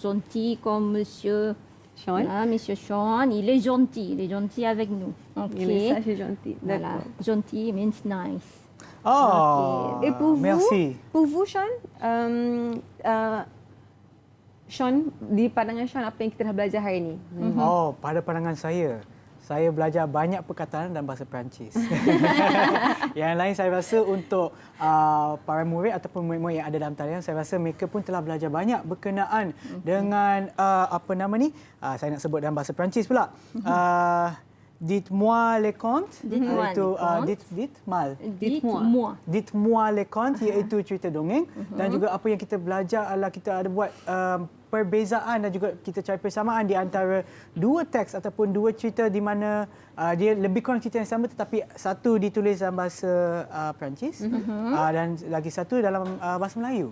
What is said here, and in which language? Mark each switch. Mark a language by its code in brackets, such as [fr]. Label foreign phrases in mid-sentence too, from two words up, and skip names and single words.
[fr] Gentil comme monsieur Sean. Monsieur Sean, il est gentil avec nous. Okay. Il est sage et gentil. Voilà, D'accord. [en] gentil means nice. Oh, [fr] Et merci. pour vous Sean, Sean, [ms] di pandangan Sean, apa yang kita dah belajar hari ini? Oh, pada pandangan saya belajar banyak perkataan dalam bahasa Perancis. Yang lain saya rasa untuk para murid ataupun murid-murid yang ada dalam talian, saya rasa mereka pun telah belajar banyak berkenaan dengan saya nak sebut dalam bahasa Perancis pula. [fr] Dites-moi les contes. Dites-moi les contes [ms] iaitu cerita dongeng dan juga apa yang kita belajar adalah kita ada buat perbezaan dan juga kita cari persamaan di antara dua teks ataupun dua cerita di mana dia lebih kurang cerita yang sama tetapi satu ditulis dalam bahasa Perancis dan lagi satu dalam bahasa Melayu.